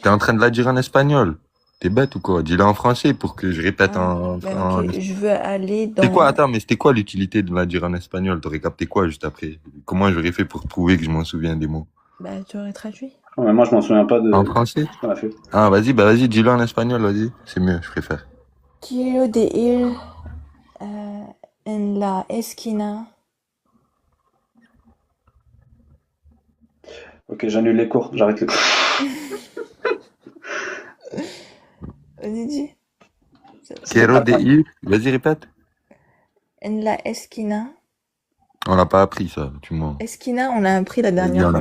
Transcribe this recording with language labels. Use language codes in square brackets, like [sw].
[fr] T'es en train de la dire en espagnol? T'es bête ou quoi? Dis-le en français pour que je répète Ok, je veux aller dans... C'était quoi, attends, mais c'était quoi l'utilité de la dire en espagnol? T'aurais capté quoi juste après? Comment j'aurais fait pour prouver que je m'en souviens des mots? Bah, tu aurais traduit. Ouais, mais moi, je m'en souviens pas de En français? ce qu'on a fait. Ah, vas-y, dis-le en espagnol, vas-y. C'est mieux, je préfère. [es] Quiero de ir en la esquina. [fr] Ok, j'annule les cours, j'arrête les cours. Vas-y, dis. [es] Quiero de ir, [fr] vas-y, répète. [es] En la esquina. [fr] On l'a pas appris, ça, tu mens. Esquina, on l'a appris la dernière fois.